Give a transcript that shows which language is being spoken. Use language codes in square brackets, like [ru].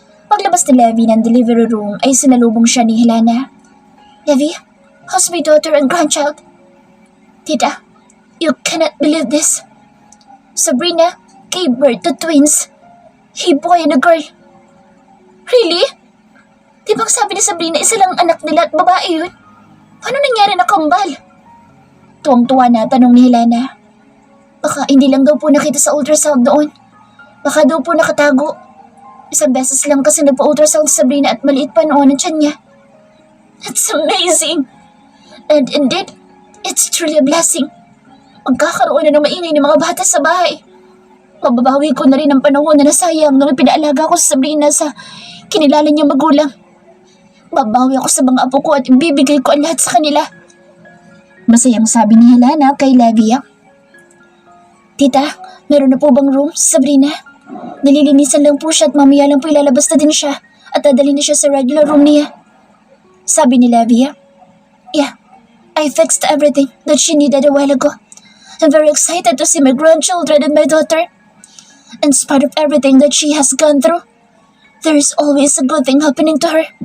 [tl] Paglabas ni Levi ng delivery room ay sinalubong siya ni Helena. [en] Levi, how's my daughter and grandchild? Tita, you cannot believe this. Sabrina gave birth to twins. A boy and a girl. Really? [tl] Di bang sabi ni Sabrina isa lang anak nila at babae yun? Paano nangyari na kambal? Tuwang-tuwa na tanong ni Helena. Baka hindi lang daw po nakita sa ultrasound doon. Baka daw po nakatago. Isang beses lang kasi nagpa-ultrasound si Sabrina at maliit pa noon ang tiyan niya. [en] That's amazing! And indeed, it's truly a blessing. [tl] Magkakaroon na ng maingay ng mga bata sa bahay. Mababawi ko na rin ang panahon na nasayang nung ipinaalaga ko sa Sabrina sa kinilala niyang magulang. Babawi ako sa mga apo ko at ibibigay ko ang lahat sa kanila. Masayang sabi ni Helena kay Levia. Tita, meron na po bang room sa Sabrina? Nililinisan lang po siya at mamaya lang po ilalabas na din siya at dadali na siya sa regular room niya. Sabi ni Levia. [en] Yeah, I fixed everything that she needed a while ago. I'm very excited to see my grandchildren and my daughter. In spite of everything that she has gone through, there is always a good thing happening to her.